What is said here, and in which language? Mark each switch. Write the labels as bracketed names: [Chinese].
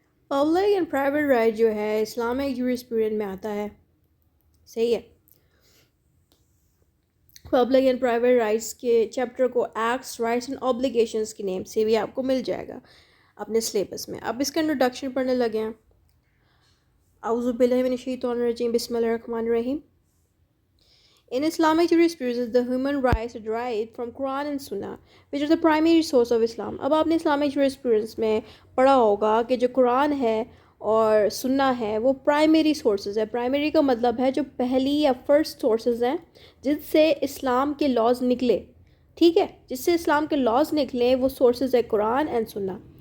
[Urdu] Public and private right جو ہے Islamic jurisprudence میں آتا ہے. صحیح ہے. پبلک اینڈ پرائیویٹ رائٹس کے چیپٹر کو ایکٹس رائٹس اینڈ اوبلیگیشنس کے نیم سے بھی آپ کو مل جائے گا اپنے سلیبس میں. اب اس کا انٹروڈکشن پڑھنے لگے ہیں. [Arabic] اعوذ باللہ من الشیطان الرجیم بسم اللہ الرحمن الرحیم. [English] In Islamic jurisprudence, the human rights are derived from Quran and Sunnah, which are the primary source of Islam. [Urdu] اب آپ نے Islamic jurisprudence میں پڑھا ہوگا کہ جو قرآن ہے اور سنہ ہے وہ پرائمری سورسز ہے. پرائمری کا مطلب ہے جو پہلی یا فرسٹ سورسز ہیں جس سے اسلام کے لاز نکلے. ٹھیک ہے, جس سے اسلام کے لاز نکلیں وہ سورسز ہے قرآن اینڈ سنہ.